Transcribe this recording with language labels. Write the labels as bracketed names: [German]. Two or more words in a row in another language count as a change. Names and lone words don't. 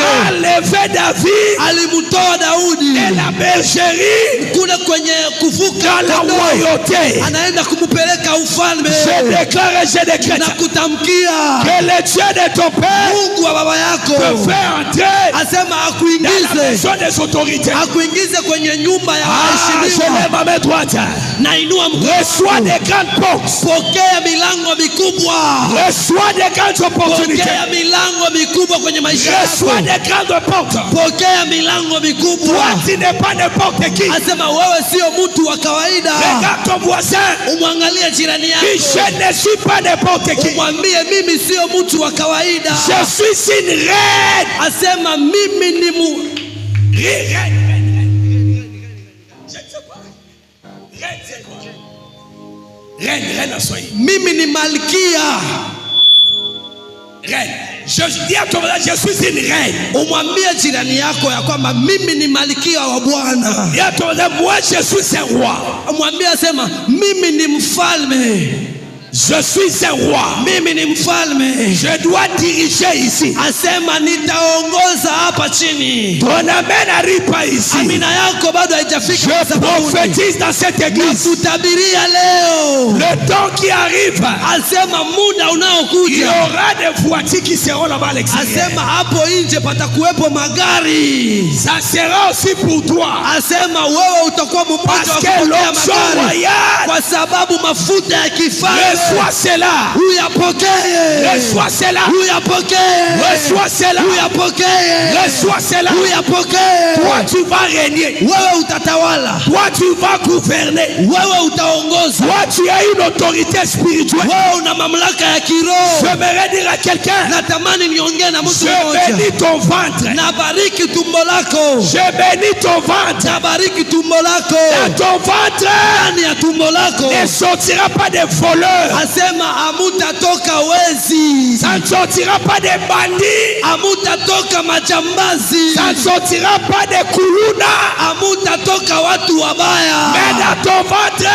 [French] a levé David [Swahili] alimtoa Daudi [French] de la bergerie [Swahili] kule kwenye kuvuka [French] dans la [Swahili] kondoo. [French] royauté. [Swahili] Anaenda kumpeleka ufalme. [French] Je déclare et je décrète [Swahili] Na kutamkia [French] que le Dieu de ton père [Swahili] Mungu wa baba [French] te [Swahili] yako [French] fait entrer [Swahili] asema [French] dans la [Swahili] akuingize [French] maison des autorités. [Swahili] akuingize kwenye nyumba ya [French] Je [Swahili] waheshimiwa. [French] lève ma main droite. [Swahili] Na inua mkono [French] Reçois [Swahili] wako. [French] des grandes portes. [Swahili] Pokea milango mikubwa. [French] Reçois des grandes opportunités. [Swahili] Pokea milango mikubwa kwenye maisha [French] Reçois [Swahili] yako. [French] des grandes portes. [Swahili] Pokea milango mikubwa. [French] Toi, tu n'es pas n'importe qui. [Swahili] Asema wewe sio mtu wa kawaida. [French] Regarde ton voisin. [Swahili] Umwangalie jirani [French] Dis, [Swahili] yako. [French] je ne suis pas n'importe qui. [Swahili] Umwambie mimi sio mtu wa kawaida. [French] Je suis une reine. [Swahili] Asema mimi ni [French] Reine. Je ne sais pas. Reine, c'est quoi? Reine en soi. [Swahili] mimi ni malkia. [French] Reine. Je dis à ton voisin, je suis une reine. [Swahili] Umwambie jirani yako ya kwamba mimi ni malkia wa Bwana. [French] Dis à ton voisin, moi je suis un roi. [Swahili] Umwambie asema mimi ni mfalme. [French] Je suis un roi. [Swahili] Mimi ni mfalme. [French] Je dois diriger ici. [Swahili] Asema nitaongoza hapa chini. [French] Ton amen n'arrive pas ici. [Swahili] Amina yako bado haijafika. [French] Je prophétise dans cette église. [Swahili] Tutabiria leo. [French] Le temps qui arrive. [Swahili] Asema muda [French] Il y [Swahili] unaokuja. [French] aura des voitures qui seront là-bas à l'extérieur. [Swahili] Asema hapo nje patakuwepo magari. [French] Ça sera aussi pour toi. [Swahili] Asema wewe utakuwa mmoja wa [French] Parce que [Swahili] kupokea [French] l'onction [Swahili] magari. [French] royale. [Swahili] Kwa sababu mafuta ya kifalme. [French] Reçois cela. [Swahili] Uyapokee. [French] Reçois cela. [Swahili] Uyapokee. [French] Reçois cela. [Swahili] Uyapokee. [French] Reçois cela. [Swahili] Uyapokee. [French] Toi tu vas régner. [Swahili] Wewe utatawala. [French] Toi tu vas gouverner. [Swahili] Wewe utaongoza. [French] Toi tu as une autorité spirituelle. [Swahili] Wewe una mamlaka ya kiroho. [French] J'aimerais dire à quelqu'un. [Swahili] Natamani niongee na mtu [French] Je [Swahili] mmoja. [French] bénis ton ventre. [Swahili] Nabariki tumbo lako. [French] Je bénis ton ventre. [Swahili] Nabariki tumbo lako. [French] Dans ton ventre [Swahili] Ndani ya tumbo lako. [French] ne sortira pas des voleurs. [Swahili] Asema hamutatoka wezi. [French] Ça ne sortira pas des bandits. [Swahili] Hamutatoka majambazi. [French] Ça ne sortira pas des koulouna. [Swahili] Hamutatoka watu wabaya. [French] Mais dans ton ventre,